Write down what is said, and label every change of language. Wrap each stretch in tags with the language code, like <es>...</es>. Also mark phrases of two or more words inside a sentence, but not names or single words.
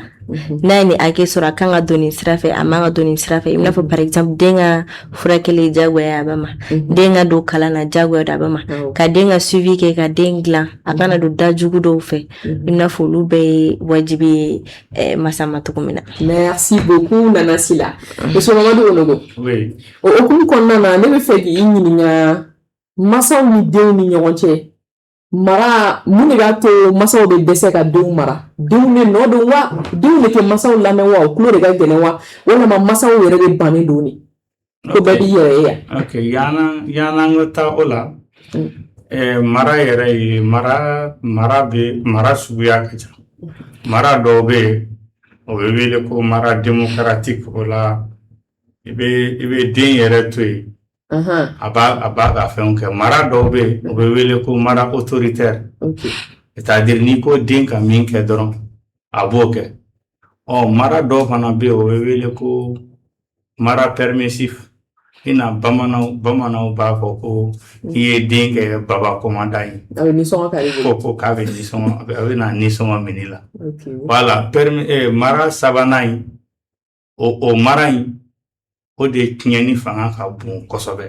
<bm>N'a ye nin hakɛ sɔrɔ a kan ka don nin sira fɛ a man ka don nin sira fɛ. I n'a fɔ</bm> <fr>par exemple</fr> <bm>den ka furakɛli jagoya a ba ma. Den ka don kalan na jagoya a ba ma. Ka den ka suivi kɛ ka den dilan a kana don da jugu dɔw fɛ. I n'a fɔ olu bɛɛ ye wajibi ye masa ma cogo min na.</bm> <fr>Merci beaucoup Nana Sila. Monsieur Mamadou Onogo. Oui.</fr> <bm>O hukumu kɔnɔna na ne bɛ fɛ k'i ɲininka masaw ni denw ni ɲɔgɔn cɛ. Mara mun de b'a to masaw bɛ dɛsɛ ka denw mara denw de nɔ don wa denw de tɛ masaw lamɛn wa o tulo de ka gɛlɛn wa walima masaw yɛrɛ de bannen don ni ko bɛɛ b'i yɛrɛ ye yan. Ok yana an ka taa o la mara yɛrɛ ye mara suguya ka ca mara dɔw bɛ yen o bɛ wele ko mara démocratique o la i bɛ den yɛrɛ to yen. A b'a ka fɛnw kɛ mara dɔw bɛ yen o bɛ wele ko mara autoritaire c'est-à-dire n'i ko den ka min kɛ dɔrɔn a b'o kɛ mara dɔw fana bɛ yen o bɛ wele ko mara permissif i na bamananw b'a fɔ ko i ye den kɛ baba commandant ye ko k'a bɛ nisɔngɔ a bɛ na nisɔngɔ minɛ la voilà mara sabanan in o mara in o de tiɲɛni fanga ka bon kosɛbɛ.</bm>